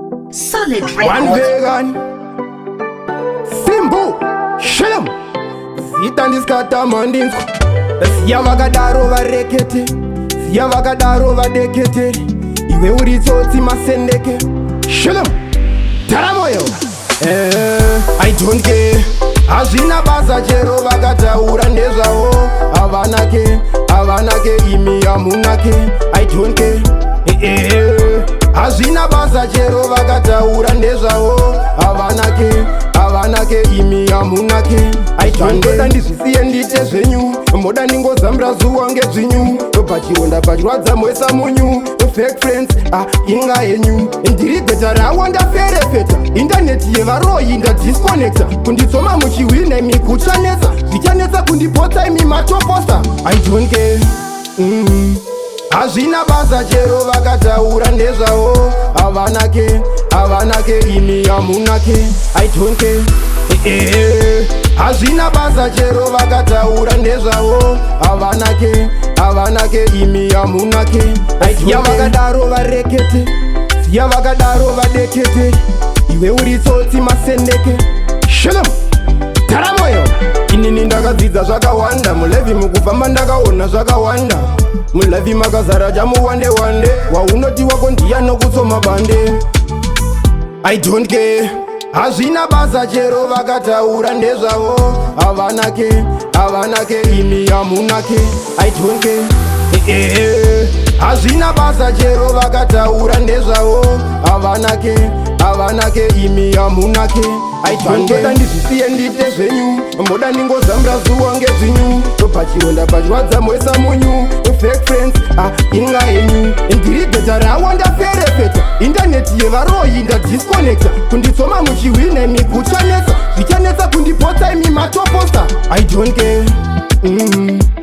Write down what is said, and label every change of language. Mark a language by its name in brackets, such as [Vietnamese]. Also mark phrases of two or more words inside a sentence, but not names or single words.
[English] Solid One Records. vegan. [Shona] Simbu, Shalom. Zita ndiskata mandinsko. Siya vakadaro varekete. Siya vakadaro vadekete. Iwe uri tsotsi masendeke. Shalom. Taramoyo. [English] Eh, I don't care. [Shona] Hazvina basa chero vakataura ndezvavo. Havana ke, havana ke, imi hamuna ke. [English] I don't care. Eh, eh, eh. [Shona] Hazvina basa chero vakataura ndezvavo. Havana ke, havana ke, imi hamuna ke. [English] I don't care. [Shona] Moda ndizvisiye ndite zvenyu. Moda ndingozambira zuva ngezvinyu. Pachironda pachirwadza moisa munyu. [English] Fake friends, [Shona] ah, inga henyu. Ndiri geta rawanda ferefeta. Internet yevaroyi ndadisconnecta. Kunditsoma muchiwina imi kuchanetsa. Zvichanetsa kundipotsa imi matoposta. [English] I don't care. Mm. [Shona] Hazvina basa chero vakataura ndezvavo. Havana ke, havana ke, imi hamuna ke. [English] I don't care. Eh, eh, eh. [Shona] Hazvina basa chero vakataura ndezvavo. Havana ke, havana ke, imi hamuna ke. [English] I don't care. [Shona] Siya vakadaro varekete. Siya vakadaro vadekete. Iwe uri tsotsi masendeke. Shalom. Taramoyo. Inini ndakadzidza zvakawanda. Mulevhi mukufamba ndakaona zvakawanda. Mulevhi makazara chamuwande wande. Waunoti wako ndiya nokutsoma bande. [English] I don't care. [Shona] Hazvina basa chero vakataura ndezvavo. Havana ke, havana ke, imi hamuna ke. [English] I don't care. Eh, eh, eh. [Shona] Hazvina basa chero vakataura ndezvavo. Havana ke, havana ke, imi hamuna ke. [English] I don't care. [Shona] Ndinoda ndizvisiye ndite zvenyu. Moda ndingozambira zuva ngezvinyu. Pachironda pachirwadza moisa munyu. [English] Fake friends, [Shona] ah, inga henyu. Ndiri geta rawanda ferefeta. Internet yevaroyi ndadisconnecta. Kunditsoma muchiwina imi kuchanetsa. Zvichanetsa kundipotsa imi matoposta. [English] I don't care. Mm.